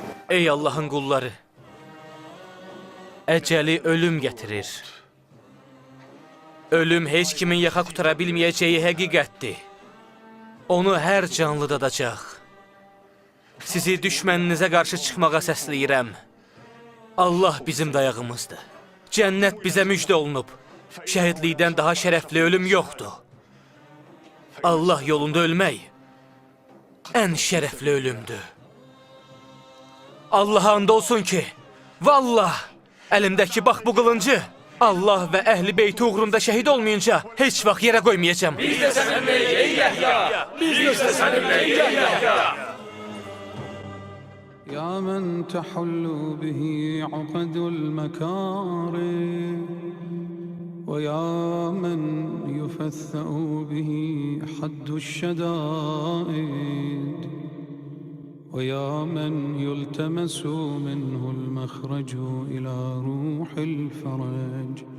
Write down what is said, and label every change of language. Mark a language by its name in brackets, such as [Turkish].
[Azerbaijani] Ey Allahın qulları! Əcəli ölüm gətirir. Ölüm heç kimin yaxa qutara bilməyəcəyi həqiqətdir. Onu hər canlı dadacaq. Sizi düşməninizə qarşı çıxmağa səsləyirəm. Allah bizim dayağımızdır. Cənnət bizə müjdə olunub. Şəhidlikdən daha şərəfli ölüm yoxdur. Allah yolunda ölmək ən şərəfli ölümdür. Allaha and olsun ki, vallah, əlimdəki bax bu qılıncı Allah və əhli beyti uğrunda şəhid olmayınca heç vaxt yerə qoymayacağam. Biz də səninləyik ey Yəhya. Biz də səninləyik ey Yəhya. [Arabic] يا من تحل به عقد المكارم ويا من يفثأ به حد الشدائد ويا من يلتمس منه المخرج إلى روح الفرج